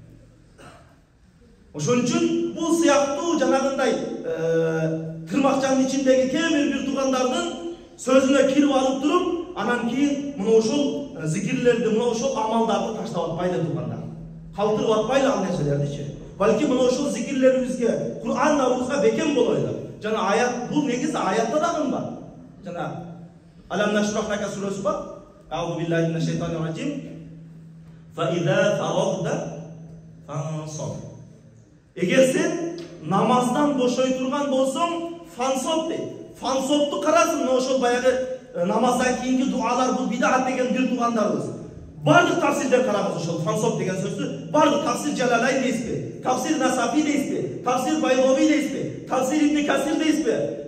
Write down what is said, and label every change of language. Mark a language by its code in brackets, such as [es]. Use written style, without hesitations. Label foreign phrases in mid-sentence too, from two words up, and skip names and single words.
[ky] Ошон үчүн бул сыяктуу жанагындай тырмакчанын ичиндеги кээ бир туугандардын сөзүнө кирип алып туруп, анан кийин мына ошол зикирлерди, мына ошол амалдарды таштап атпайлы туугандар. Калтырып атпайлы ал нерселердичи. Балки мына ошол зикирлерибизге, Кур'ан набызга бекем болойлу. Жана аят, бул негизи аятта дагы бар. Жана Алам нашрах лака сүрөсү бар. [ar] أعوذ بالله من الشيطان الرجيم. فإذا فرغت فانصب. [ky] Эгер сен намаздан бошой турган болсоң, фансаб дейт. Фансобту карасың, мына ошол баягы намаздан кийинки дуалар, бул бидат деген бир туугандарыбыз. Бардык тафсирден карагыз ошол фансоб деген сөздү. Бардык тафсир Жалалайн дейсизби? Тафсир Насафи дейсизби? Тафсир Байлови дейсизби? Тафсир Ибн Касир дейсизби?